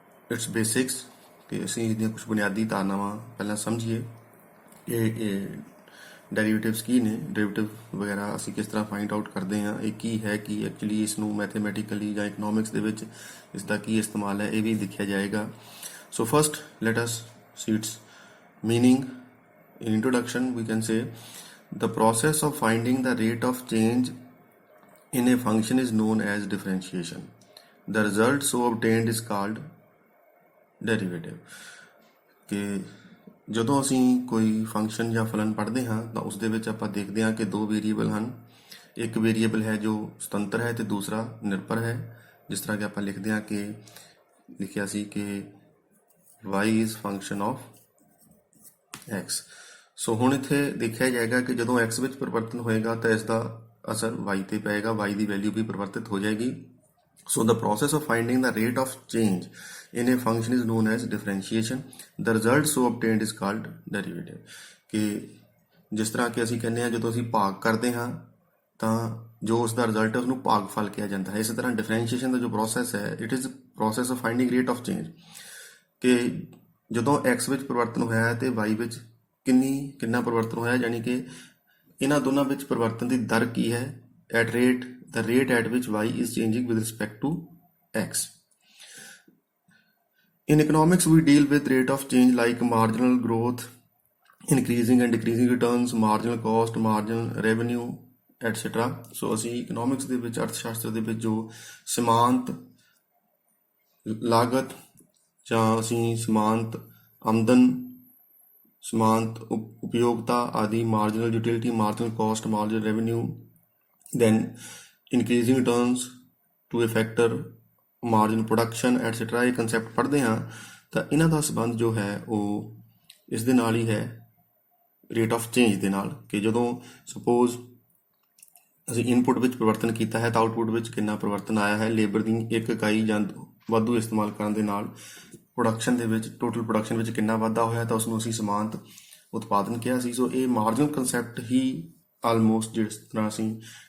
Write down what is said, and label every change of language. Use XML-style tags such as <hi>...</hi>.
<pa>It's basics ਕਿ ਅਸੀਂ ਇਹਦੀਆਂ ਕੁਝ ਬੁਨਿਆਦੀ ਧਾਰਨਾਵਾਂ ਪਹਿਲਾਂ ਸਮਝੀਏ ਇਹ ਡੈਰੀਵੇਟਿਵਸ ਕੀ ਨੇ ਡੈਰੀਵੇਟਿਵ ਵਗੈਰਾ ਅਸੀਂ ਕਿਸ ਤਰ੍ਹਾਂ ਫਾਈਂਡ ਆਊਟ ਕਰਦੇ ਹਾਂ ਇਹ ਕੀ ਹੈ ਕਿ ਐਕਚੁਅਲੀ ਇਸ ਨੂੰ ਮੈਥਮੈਟੀਕਲੀ ਜਾਂ ਇਕਨੋਮਿਕਸ ਦੇ ਵਿੱਚ ਇਸ ਦਾ ਕੀ ਇਸਤੇਮਾਲ ਹੈ ਇਹ ਵੀ ਦੇਖਿਆ ਜਾਏਗਾ</pa> <en>So first let us see its meaning. In introduction we can say the process of finding the rate of change in a function is known as differentiation. The result so obtained is called derivative.</en> <pa>ਕਿ ਜਦੋਂ ਅਸੀਂ ਕੋਈ function ਜਾਂ ਫਲਨ ਪੜ੍ਹਦੇ ਹਾਂ ਤਾਂ ਉਸ ਦੇ ਵਿੱਚ ਆਪਾਂ ਦੇਖਦੇ ਹਾਂ ਕਿ ਦੋ ਵੇਰੀਏਬਲ ਹਨ ਇੱਕ ਵੇਰੀਏਬਲ ਹੈ ਜੋ ਸੁਤੰਤਰ ਹੈ ਤੇ ਦੂਸਰਾ ਨਿਰਭਰ ਹੈ ਜਿਸ ਤਰ੍ਹਾਂ ਕਿ ਆਪਾਂ ਲਿਖਦੇ ਹਾਂ ਕਿ ਲਿਖਿਆ ਸੀ ਕਿ</pa> <en>y is function of x</en> <pa>ਸੋ ਹੁਣ ਇੱਥੇ ਦੇਖਿਆ ਜਾਏਗਾ ਕਿ ਜਦੋਂ x ਵਿੱਚ ਪਰਿਵਰਤਨ ਹੋਏਗਾ ਤਾਂ ਇਸ ਦਾ ਅਸਰ y ਤੇ ਪਏਗਾ y ਦੀ ਵੈਲਿਊ ਵੀ ਪਰਿਵਰਤਿਤ ਹੋ ਜਾਏਗੀ ਸੋ</pa> <en>the process of finding the rate of change in a function is known as differentiation. The result so obtained is called derivative.</en> <pa>ਕਿ ਜਿਸ ਤਰ੍ਹਾਂ ਕਿ ਅਸੀਂ ਕਹਿੰਦੇ ਹਾਂ ਜਦੋਂ ਅਸੀਂ ਭਾਗ ਕਰਦੇ ਹਾਂ ਤਾਂ ਜੋ ਉਸ ਦਾ ਰਿਜ਼ਲਟ ਹੈ ਉਸਨੂੰ ਭਾਗਫਲ ਕਿਹਾ ਜਾਂਦਾ ਹੈ ਇਸੇ ਤਰ੍ਹਾਂ ਡਿਫਰੈਂਸ਼ੀਏਸ਼ਨ ਦਾ ਜੋ ਪ੍ਰੋਸੈਸ ਹੈ</pa> <en>it is process of finding rate of change</en> <pa>ਕਿ ਜਦੋਂ x ਵਿੱਚ ਪਰਿਵਰਤਨ ਹੋਇਆ ਹੈ ਤੇ y ਵਿੱਚ ਕਿੰਨਾ ਪਰਿਵਰਤਨ ਹੋਇਆ ਯਾਨੀ ਕਿ ਇਹਨਾਂ ਦੋਨਾਂ ਵਿੱਚ ਪਰਿਵਰਤਨ ਦੀ ਦਰ ਕੀ ਹੈ</pa> <en>at rate the rate at which y is changing with respect to x. In economics we deal with rate of change like marginal growth, increasing and decreasing returns, marginal cost, marginal revenue etc.</en> <pa>So ਅਸੀਂ economics ਦੇ ਵਿੱਚ ਅਰਥ ਸ਼ਾਸਤਰ ਦੇ ਵਿੱਚ ਜੋ ਸਮਾਨਤ ਲਾਗਤ ਜਾਂ ਅਸੀਂ ਸਮਾਨਤ ਆਮਦਨ ਸਮਾਨਤ ਉਪਯੋਗਤਾ ਆਦि</pa> <en>marginal utility, marginal cost, marginal revenue, then increasing returns to a factor, marginal production etc.</en> <pa>ਇਹ concept ਪੜ੍ਹਦੇ ਹਾਂ ਤਾਂ ਇਹਨਾਂ ਦਾ ਸੰਬੰਧ ਜੋ ਹੈ ਉਹ ਇਸ ਦੇ ਨਾਲ ਹੀ ਹੈ ਰੇਟ ਆਫ ਚੇਂਜ ਦੇ ਨਾਲ ਕਿ ਜਦੋਂ ਸਪੋਜ਼ ਅਸੀਂ ਇਨਪੁਟ ਵਿੱਚ ਪਰਿਵਰਤਨ ਕੀਤਾ ਹੈ ਤਾਂ ਆਊਟਪੁੱਟ ਵਿੱਚ ਕਿੰਨਾ ਪਰਿਵਰਤਨ ਆਇਆ ਹੈ ਲੇਬਰ ਦੀ ਇੱਕ ਇਕਾਈ ਜਾਂ ਵਾਧੂ ਇਸਤੇਮਾਲ ਕਰਨ ਦੇ ਨਾਲ ਪ੍ਰੋਡਕਸ਼ਨ ਦੇ ਵਿੱਚ ਟੋਟਲ ਪ੍ਰੋਡਕਸ਼ਨ ਵਿੱਚ ਕਿੰਨਾ ਵਾਧਾ ਹੋਇਆ ਤਾਂ ਉਸਨੂੰ ਅਸੀਂ ਸਮਾਨਤ ਉਤਪਾਦਨ ਕਿਹਾ ਸੀ ਸੋ ਇਹ ਮਾਰਜਨਲ ਕਨਸੈਪਟ ਹੀ ਆਲਮੋਸਟ ਜਿਸ ਤਰ੍ਹਾਂ ਅਸੀਂ</pa>